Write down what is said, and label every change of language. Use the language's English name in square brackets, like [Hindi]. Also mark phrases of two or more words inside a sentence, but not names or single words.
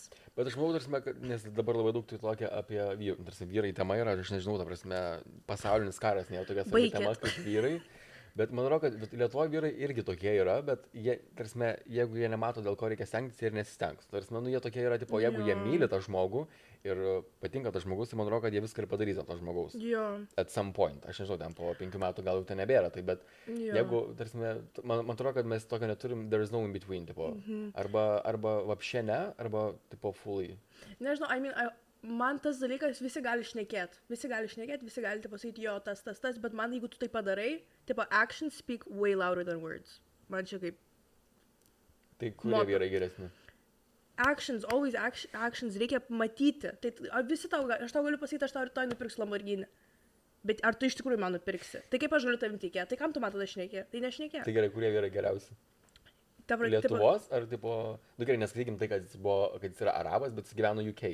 [Lithuanian] Bet aš manau, nes dabar labai daug tai tokia apie vyrai tema yra, aš nežinau, ta prasme, pasaulinis karas nėra tokia svarbi tema kaip vyrai. Bet man atrodo, kad Lietuvoje vyrai irgi tokie yra, bet jie, tarsi, jeigu jie nemato, dėl ko reikia stengtis, jie ir nesistengs. Tarsi, jie tokie yra, tipo, jeigu jie myli tą žmogų ir patinka tas žmogus, tai man atrodo, kad jie viską ir padarys ant to žmogaus. [English] At some point. [Lithuanian] Aš nežinau, ten po 5 metų gal jau ten nebėra, tai bet jeigu, tarsi, man atrodo, kad mes tokio neturim, [English] there is no in between, [Lithuanian] tipo, arba vapšė ne, arba, tipo, fully. Nežinau, man tas dalykas, visi gali šnekėti, visi gali tai pasakyti, jo, tas, bet man, jeigu tu tai padarai, tipo, [English] actions speak way louder than words. [Lithuanian] Man čia kaip... Tai kurie vyrai geresni? [English] Actions, always actions, [Lithuanian] reikia matyti. Tai visi aš tau galiu pasakyti, aš tau rytoj nupirksiu Lamborghini. Bet ar tu iš tikrųjų man nupirksi? Tai kaip aš galiu tavim tikėti? Tai kam tu man tada šnekė? Tai nešnekė. Tai gerai, kurie vyrai geriausi? Lietuvos, ar tipo... Nu gerai, neskaitykim tai, kad jis yra arabas, bet jis gyveno UK.